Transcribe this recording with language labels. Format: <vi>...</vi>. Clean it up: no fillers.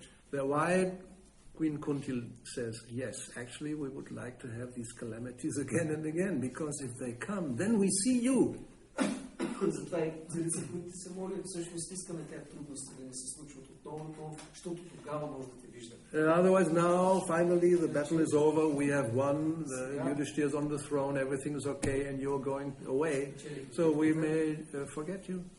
<en>But why Queen Kunti says, yes, actually we would like to have these calamities again and again, because if they come, then we see you.</en> <bg>Затова и царица Кунти се моли, всъщност искаме тези трудности да не се случват отново, защото тогава може да те виждаме.</bg> <en>Otherwise now, finally, the battle is over, we have won, Yudhishthira is on the throne, everything is okay, and you're going away, so we may forget you.</en>